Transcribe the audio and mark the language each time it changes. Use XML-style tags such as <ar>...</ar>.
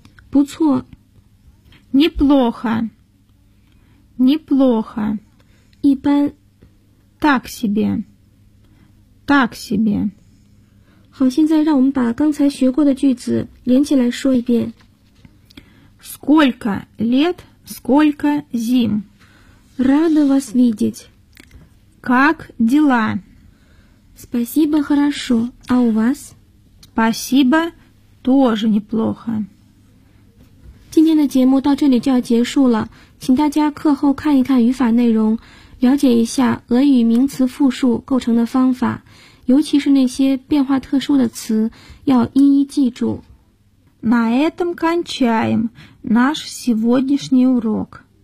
<zh>不错。</zh> <ru>Неплохо. Неплохо.</ru> <zh>一般。</zh> <ru>Так себе. Так себе.</ru> <zh>好，现在让我们把刚才学过的句子连起来说一遍。</zh> <ru>Сколько лет, сколько зим? Рада вас видеть. Как дела? Спасибо, хорошо. А у вас? Спасибо, тоже неплохо.</ru> <zh>今天的节目到这里就要结束了，请大家课后看一看语法内容，了解一下俄语名词复数构成的方法。尤其是那些变化特殊的词，要一一记住。</zh> <ru>На этом кончаем наш сегодняшний урок.</ru>